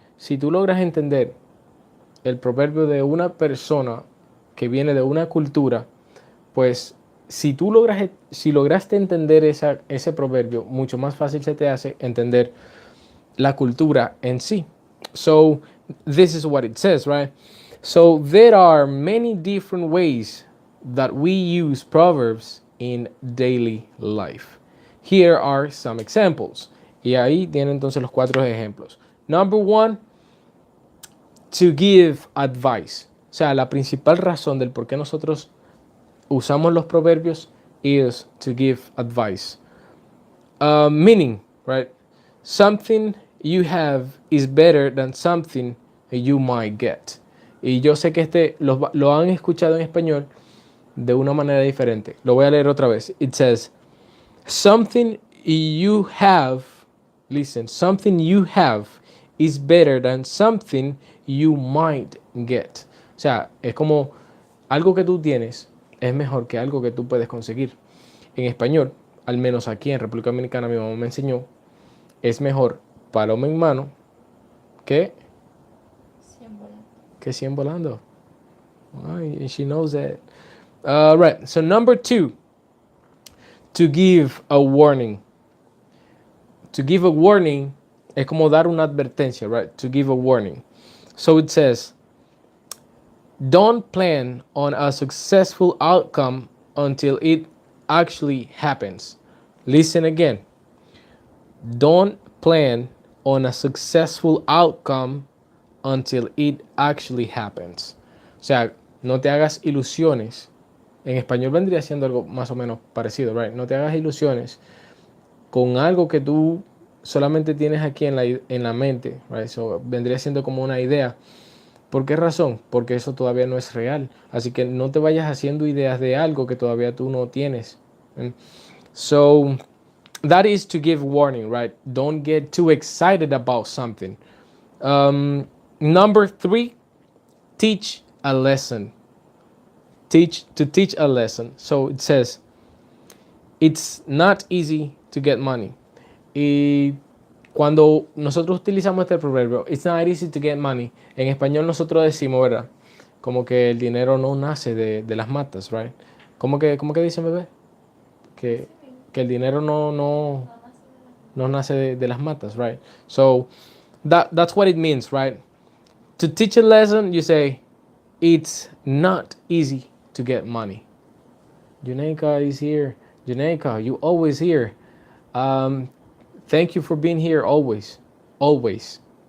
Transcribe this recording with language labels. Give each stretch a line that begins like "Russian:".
Spanish: Si tú logras entender el proverbio de una persona que viene de una cultura, pues si lograste entender ese proverbio, mucho más fácil se te hace entender la cultura en sí.
English: So this is what it says, right? So there are many different ways that we use proverbs in daily life. Here are some examples.
Spanish: Y ahí tienen entonces los 4 ejemplos.
English: Number 1, to give advice.
Spanish: O sea, la principal razón del por qué nosotros usamos los proverbios
English: is to give advice. Meaning, right? Something you have is better than something you might get.
Spanish: Y yo sé que lo han escuchado en español de una manera diferente. Lo voy a leer otra vez.
English: It says, something you have, listen, something you have is better than something you might get.
Spanish: O sea, es como algo que tú tienes es mejor que algo que tú puedes conseguir. En español, al menos aquí en República Dominicana, mi mamá me enseñó, es mejor paloma en mano que 100 volando.
English: And she knows that. Right, so number 2, to give a warning. To give a warning
Spanish: es como dar una advertencia,
English: right? To give a warning. So it says, don't plan on a successful outcome until it actually happens. Listen again. Don't plan on a successful outcome until it actually happens.
Spanish: O sea, no te hagas ilusiones. En español vendría siendo algo más o menos parecido, right? No te hagas ilusiones con algo que tú solamente tienes aquí en la mente, right? So, vendría siendo como una idea. ¿Por qué razón? Porque eso todavía no es real. Así que no te vayas haciendo ideas de algo que todavía tú no tienes.
English: So, that is to give warning, right? Don't get too excited about something. Number 3, teach a lesson. Teach a lesson. So it says, it's not easy to get money.
Spanish: Y cuando nosotros utilizamos este proverbio,
English: it's not easy to get money,
Spanish: en español nosotros decimos, ¿verdad? Como que el dinero no nace de las matas, right? ¿Cómo que dicen, bebé? Que, que el dinero no nace de las matas, right?
English: So that's what it means, right? To teach a lesson, you say, it's not easy to get money. Junaika is here. Junaika, you always here. Um, Thank you for being here always. Always.